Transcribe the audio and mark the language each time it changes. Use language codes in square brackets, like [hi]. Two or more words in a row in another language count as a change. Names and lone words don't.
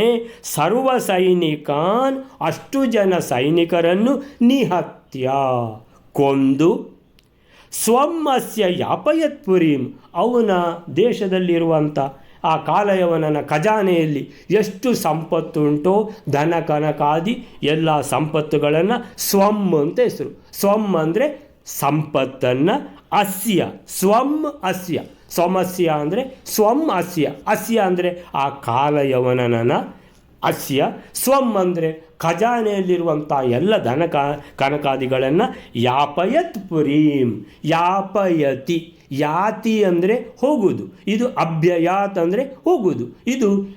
[sa] ಸರ್ವ ಸೈನಿಕಾನ್, [kn] ಅಷ್ಟು ಜನ ಸೈನಿಕರನ್ನು ನಿಹತ್ಯ, ಕೊಂದು, [sa] ಸ್ವಮ್ಮಸ್ಯ ಯಾಪಯತ್ಪುರೀಂ, [kn] ಅವನ ದೇಶದಲ್ಲಿರುವಂಥ ಆ ಕಾಲಯವನನ ಖಜಾನೆಯಲ್ಲಿ ಎಷ್ಟು ಸಂಪತ್ತುಂಟೋ ಧನ ಕನಕಾದಿ ಎಲ್ಲ ಸಂಪತ್ತುಗಳನ್ನು ಸ್ವಂ ಅಂತ ಹೆಸರು. ಸ್ವಂ ಅಂದರೆ ಸಂಪತ್ತನ್ನು, [sa] ಅಸ್ಯ ಸ್ವಂ ಅಸ್ಯ, ಸ್ವಮಸ್ಯ [kn] ಅಂದರೆ [sa] ಸ್ವಂ ಅಸ್ಯ, [kn] ಅಸ್ಯ ಅಂದರೆ ಆ ಕಾಲಯವನನ, [sa] ಅಸ್ಯ ಸ್ವಂ [kn] ಅಂದರೆ ಖಜಾನೆಯಲ್ಲಿರುವಂಥ ಎಲ್ಲ ಧನ ಕನಕಾದಿಗಳನ್ನು [sa] ಯಾಪಯತ್ ಪುರೀಂ, ಯಾಪಯತಿ, ಯಾತಿ [kn] ಅಂದರೆ ಹೋಗುವುದು, ಇದು ಅಭ್ಯಯಾತ್ ಅಂದರೆ ಹೋಗುವುದು, ಇದು